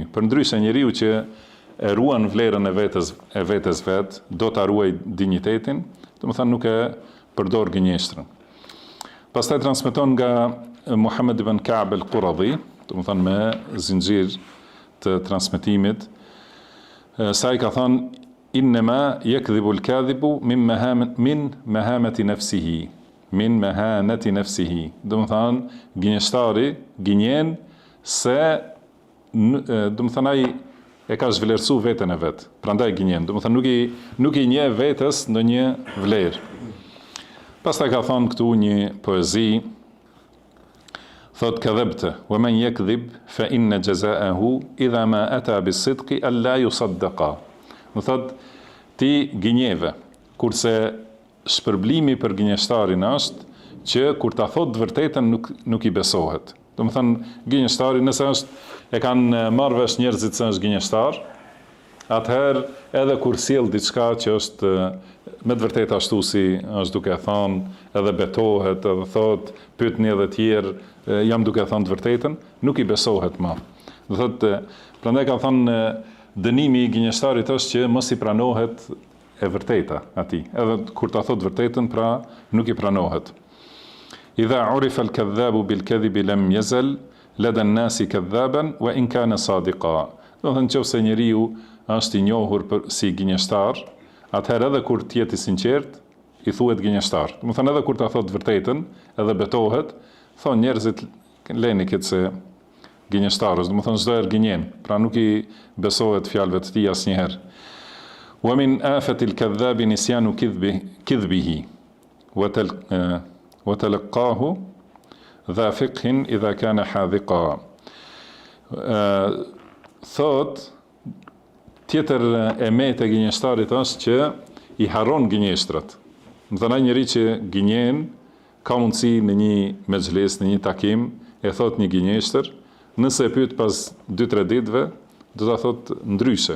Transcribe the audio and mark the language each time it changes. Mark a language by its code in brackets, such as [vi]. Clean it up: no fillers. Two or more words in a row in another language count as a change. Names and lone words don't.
[sq] Përndryshe njeriu që e ruan vlerën e vetes vet, do ta ruaj dinjitetin, do të thonë nuk e përdor gënjeshtrën. Pastaj transmeton nga Muhammed ibn Ka'b al-Quradhi, do të thonë me zinxhir të transmetimit, sa i ka thënë [ar] إنما يكذب الكاذب من مهانة نفسه. من مهانة نفسه. [sq] Do të thonë gënjeshtari gënjen se do të thonë ai e ka zhvlerësu veten e vet. Prandaj gënjen. Do të thonë nuk i njeh vetes ndonjë vlerë. Pastaj ka thonë këtu një poezi, thot [ar] كذبت ومن يكذب فإن جزاءه إذا ما أتى بالصدق ألا يصدقا. [sq] Do thot ti gënjeve, kurse shpërblimi për gënjeshtarin është që kur ta thot të vërtetën nuk i besohet. Do të thonë gënjeshtari nëse e kanë marrë vesh njerëzit se është gënjeshtar, atëherë edhe kur sjell diçka që është me të vërtetë ashtu si është duke thënë, edhe betohet, edhe thot, pyetni edhe tjerë, jam duke thënë të vërtetën, nuk i besohet më. Do thotë, prandaj ka thënë dënimi i gënjeshtarit është që mos i pranohet e vërteta atij. Edhe kur ta thot vërtetën, pra nuk i pranohet. [ar] إذا عرف الكذاب بالكذب لم يزل لدى الناس كذابا وإن كان صادقا. [sq] Do të thonë nëse njeriu është i njohur si gënjeshtar, atëherë edhe kur të jetë i sinqert, i thuhet gënjeshtar. Do të thonë edhe kur ta thot vërtetën, edhe betohet, thonë njerëzit leni këtë se gënjeshtarës, do të thonë çdo herë gënjen, pra nuk i besohet fjalëve të tij asnjëherë. [ar] ومن آفة الكذاب نسيان كذبه وتلقاه ذا فقه إذا كان حاذقا. [sq] Thot tjetër emet e gënjeshtarit është që i harron gënjeshtrat. Do të thonë ai njeri që gënjen ka mundësi në një mexhles, në një takim, e thot një gënjeshtër, nëse e pyet pas 2-3 ditëve, do ta thot ndryshe.